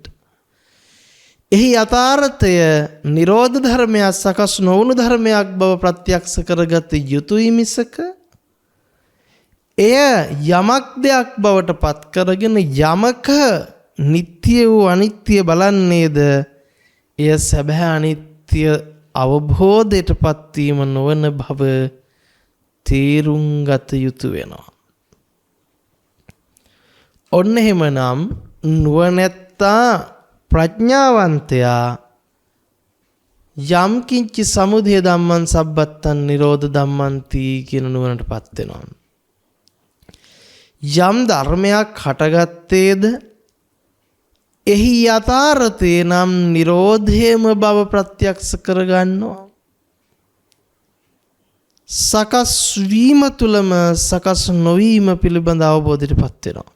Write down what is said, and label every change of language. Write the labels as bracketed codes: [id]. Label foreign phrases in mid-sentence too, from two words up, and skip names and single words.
[si] එහි යථාර්ථය නිරෝධ ධර්මයක් සකස් නොවුණු ධර්මයක් බව ප්‍රත්‍යක්ෂ කරගත යුතුයි මිසක එය යමක් දෙයක් බවට පත් කරගෙන යමක නිට්ටය වූ අනිත්‍ය බලන්නේද එය සැබෑ අනිත්‍ය අවබෝධයට පත්වීම නොවන බව තේරුම් ගත යුතු වෙනවා. ඔන්න එහෙමනම් නුවණැත්තා ප්‍රඥාවන්තයා [pi] යම් කිංචි සමුදය ධම්මං සබ්බත්තං නිරෝධ ධම්මන්ති [si] කියන නුවණටපත් වෙනවා. යම් ධර්මයක් හටගත්තේද එහි යථාර්ථේ නම් නිරෝධයම බව ප්‍රත්‍යක්ෂ කරගන්නවා. සකස් වීම තුලම සකස් නොවීම පිළිබඳ අවබෝධයටපත් වෙනවා.